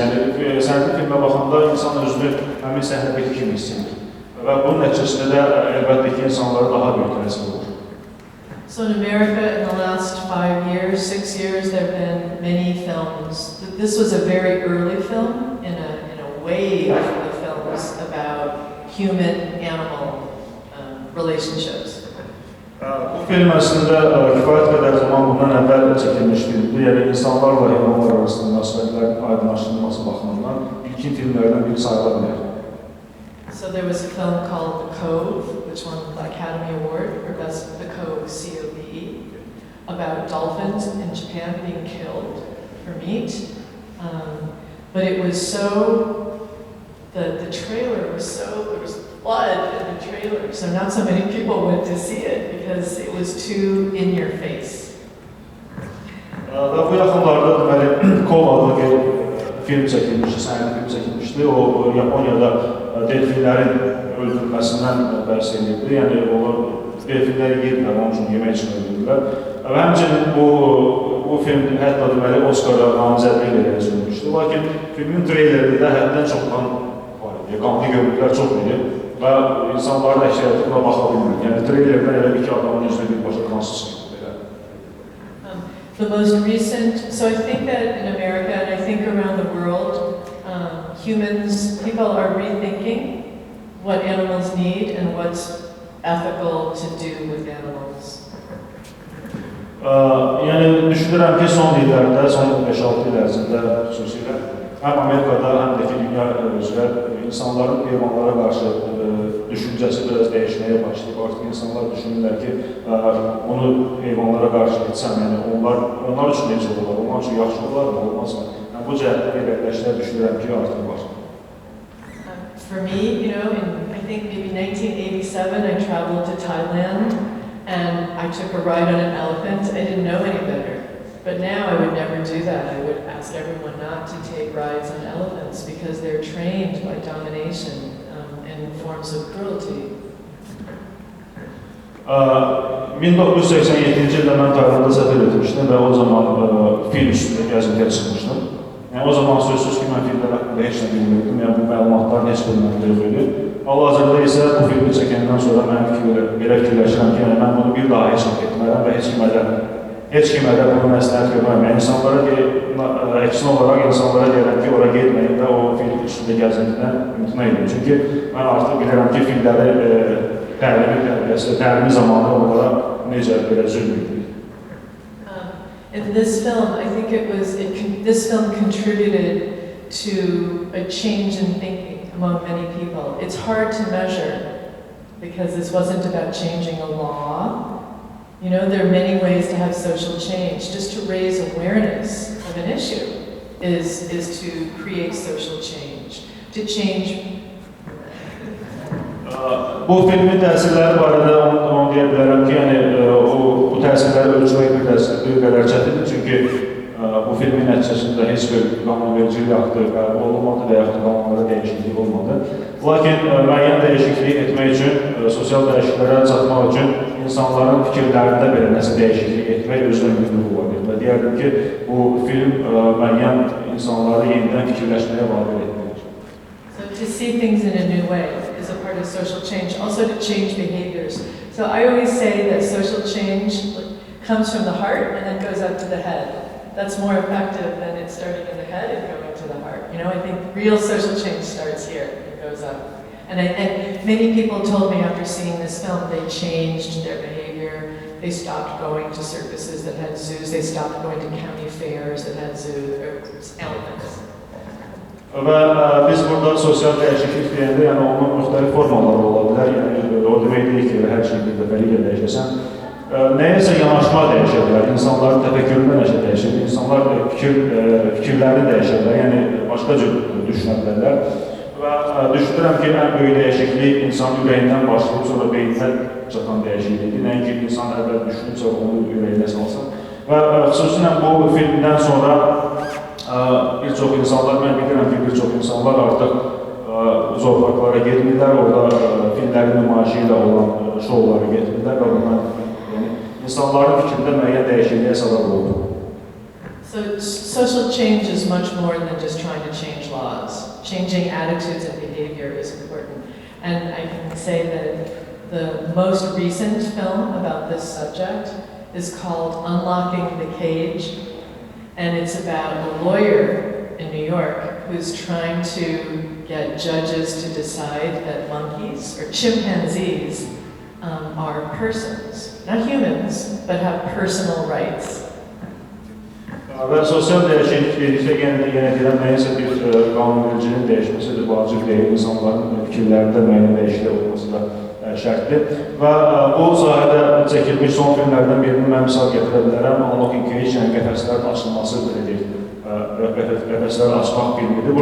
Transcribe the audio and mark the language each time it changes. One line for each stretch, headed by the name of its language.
Azerbaijani: Yəni, sənədi filmə baxanda insan özünü həmin səhnədəki kimi hiss edir. Və bunun nəticəsində də əlbəttə ki, insanlara daha böyük təsir olur.
English: So in America, in the last 5 years, 6 years, there have been many films. This was a very early film in a wave of films about human-animal relationships.
Azerbaijani: Bu film əslində kifayət qədər zaman bundan əvvəl çəkilmiş filmdir. Yəni, insanlarla heyvanlar arasında münasibətlərin aydınlaşdırılması baxımından ilkin filmlərdən biri sayıla bilər.
English: So there was a film called The Cove, which won the Academy Award for Best The Cove, C-O-V-E, about dolphins in Japan being killed for meat. But it was so, the trailer was so, there was blood in the trailer, so not so many people went to see it because it was too in your face.
Azerbaijani: Və bu yaxınlarda deməli Kov adlı bir film çəkilmişdi, sənədi film çəkilmişdi. O Yaponiyada delfinlərin öldürülməsindən bəhs edildi. Yəni onlar delfinləri yedirlər, onun üçün yemək üçün öldürürlər. Və həmçinin bu film hətta deməli Oscar'a namizədliyi ilə yazılmışdı. Lakin filmin treylerində həddən çox qanlı görüntülər çox idi və insanların əksəriyyəti buna baxa bilmir. Yəni treylerdən elə bir ki, adamın üzrə birbaşa qansız çıxdı.
English: The most recent, so I think that in America and I think around the world, people are rethinking what animals need and what's ethical to do with animals.
Azerbaijani: Yəni düşünürəm ki, son illərdə, son 5-6 il ərzində xüsusilə həm Amerikada, həm də ki, dünya üzrə insanların heyvanlara qarşı düşüncəsi biraz dəyişməyə başlayıb. Artıq insanlar düşünürlər ki, onu heyvanlara qarşı etsəm, yəni onlar üçün necə olar, onlar üçün yaxşı olar mı, olmaz mı? Yəni bu cəhətdə yerləşlər düşünürəm ki, artıq var.
English: For me, I think maybe 1987, I traveled to Thailand and I took a ride on an elephant. I didn't know any better. But now I would never do that. I would ask everyone not to take rides on elephants because they're trained by domination and forms of cruelty.
Azerbaijani: 1987-ci ildə mən Taylandda səfər etmişdim və o zaman fil üstündə gəzintiyə çıxmışdım. Yəni o zaman sözsüz ki, mən filmlər haqqında heç nə bilmirdim, yəni bu məlumatların heç bir məndə yox idi. Hal-hazırda isə bu filmi çəkəndən sonra mən belə fikirləşirəm ki, mən bunu bir daha heç vaxt etmərəm və heç kimə də bunu məsləhət görmərəm. Yəni insanlara əksinə olaraq insanlara deyirəm ki, ora getməyin və o film üstündə gəzintidən imtina edin. Çünki mən artıq bilirəm ki, filmləri təlimi zamanı onlara necə belə zülm edilir.
English: In this film, I think this film contributed to a change in thinking among many people. It's hard to measure because this wasn't about changing a law. There are many ways to have social change. Just to raise awareness of an issue is to create social change. To change.
Azerbaijani: Bu filmin təsirləri barədə onu deyə bilərəm ki, bu təsirləri ölçmək bir qədər çətindir. Çünki bu filmin nəticəsində heç bir qanunvericilik aktı qəbul olunmadı və yaxud qanunlara dəyişiklik olmadı. Lakin müəyyən dəyişiklik etmək üçün, sosial dəyişikliklərə çatmaq üçün insanların fikirlərində belə nəsə dəyişiklik etmək özünə mümkün ola bilər. Və deyərdim ki, bu film müəyyən insanları yenidən fikirləşməyə vadar etməkdir.
English: So to see things in a new way is a part of social change, also to change behaviors. So I always say that social change comes from the heart and then goes up to the head. That's more effective than it starting in the head and going to the heart. I think real social change starts here and goes up. And many people told me after seeing this film, they changed their behavior. They stopped going to circuses that had zoos. They stopped going to county fairs that had zoos or elephants.
Azerbaijani: Və biz burada sosial dəyişiklik deyəndə, yəni onun müxtəlif formaları ola bilər. Yəni o demək deyil ki, hər şey bir dəfəliklə dəyişəsən. Nəyəsə yanaşma dəyişə bilər, insanların təfəkküründə nəşə dəyişir, insanlar fikirlərini dəyişə bilər, yəni başqa cür düşünə bilərlər. Və düşünürəm ki, ən böyük dəyişiklik insan ürəyindən başlayıb, sonra beyninə çatan dəyişiklikdir. Nəinki insan əvvəl düşünüb, sonra onu ürəyinə salsın. Və xüsusilə bu filmdən sonra bir çox insanlar, mən bilirəm ki, bir çox insanlar artıq zoologlara getmirlər, orada filmlərin nümayişi ilə olan şovlara getmirlər və bunlar insanların fikrində müəyyən dəyişikliyə səbəb oldu.
English: So social change is much more than just trying to change laws. Changing attitudes and behavior is important. And I can say that the most recent film about this subject is called Unlocking the Cage. And it's about a lawyer in New York who's trying to get judges to decide that monkeys or chimpanzees are persons, not humans, but have personal rights.
Azerbaijani: Və sosial dəyişiklik dedikdə yenə deyirəm, nəyəsə bir qanunvericinin dəyişməsidir, vacib deyil, insanların fikirlərində müəyyən dəyişiklik olması da şərtdir. Və bu sahədə çəkilmiş son filmlərdən birini mən misal gətirə bilərəm, Unlocking Cage, yəni qəfəslərin açılması dedik, qəfəslərin açmaq filmidir.